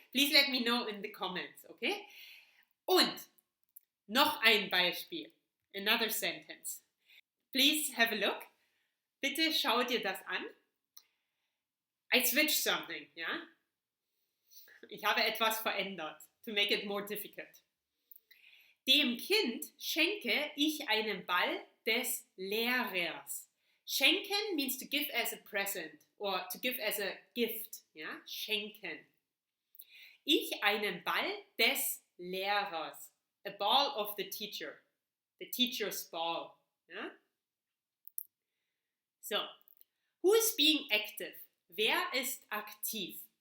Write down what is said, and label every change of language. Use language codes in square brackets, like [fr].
[en] Please let me know in the comments, okay? [de] Und noch ein Beispiel. [en] Another sentence. Please have a look. [de] Bitte schau dir das an. [en] I switched something, ja? [de] Ich habe etwas verändert, [en] to make it more difficult. [de] Dem Kind schenke ich einen Ball des Lehrers. [en] Schenken means to give as a present or to give as a gift, ja? [de] Schenken. Ich einen Ball des Lehrers. [en] A ball of the teacher. The teacher's ball. Ja? So, who is being active? [de] Wer ist aktiv?